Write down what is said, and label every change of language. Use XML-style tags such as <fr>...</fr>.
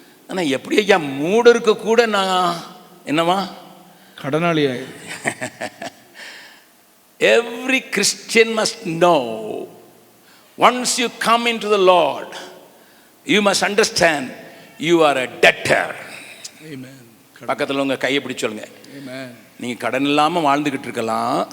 <ta>ஆனா எப்படி ஐயா மூடருக்கு கூட நான் என்னவா கடனாளி?</ta> <en>Every Christian must know, once you come into the Lord, you must understand you are a debtor. Amen.</en> <ta>பக்கத்தில் உங்க கையை பிடிச்சு சொல்லுங்க.</ta> <en>Amen.</en> <ta>நீங்க கடன் இல்லாம வாழ்ந்துகிட்டு இருக்கலாம்,</ta>